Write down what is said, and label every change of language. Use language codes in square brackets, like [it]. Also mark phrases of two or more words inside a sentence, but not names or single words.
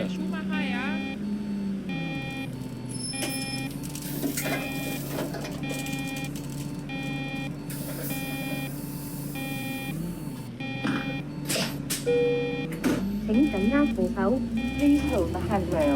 [de] Der Schuhmacher, ja. [zh] 請緊握扶手， [en] Please hold the handrail.